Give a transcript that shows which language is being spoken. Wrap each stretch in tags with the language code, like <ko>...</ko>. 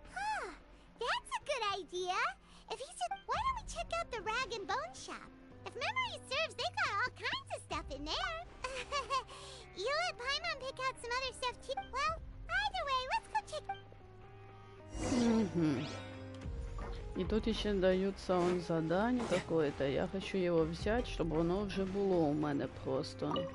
<en>Huh, that's a good idea. If he said, why don't we check out the rag and bone shop? If memory serves, they've got all kinds of stuff in there. You let Paimon pick out some other stuff too. Well, either way, let's go check. Угу.</en> <ru>И тут еще даются он задание какое-то. Я хочу его взять, чтобы</ru> <uk>воно вже було у мене</uk> <ru>просто.</ru>